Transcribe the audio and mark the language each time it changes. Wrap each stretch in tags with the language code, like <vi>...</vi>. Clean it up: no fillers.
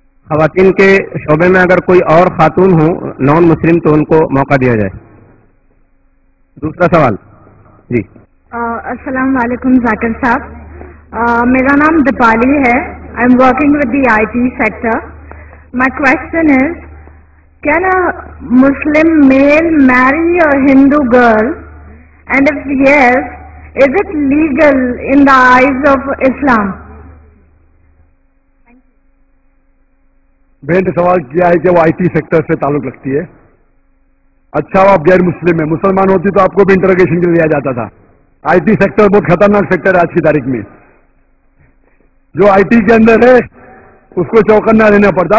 <ur>خواتین کے شعبے میں اگر کوئی اور خاتون ہوں نان مسلم تو ان کو موقع دیا جائے. دوسرا سوال جی. السلام علیکم ذاکر صاحب. میرا نام دیپالی ہے.</ur> <en>I am working with the IT sector. My question is, can a Muslim male marry a Hindu girl? And if yes, is it legal in the eyes of Islam?</en> <ur>بہن نے سوال کیا ہے کہ وہ IT سیکٹر سے تعلق رکھتی ہے. اچھا وہ آپ غیر مسلم ہیں، مسلمان ہوتی تو آپ کو بھی انٹروگیشن کے لیے لیا جاتا تھا. IT سیکٹر بہت خطرناک سیکٹر ہے آج کی تاریخ میں. جو IT کے اندر ہے اس کو چوکنا لینا پڑتا.</ur>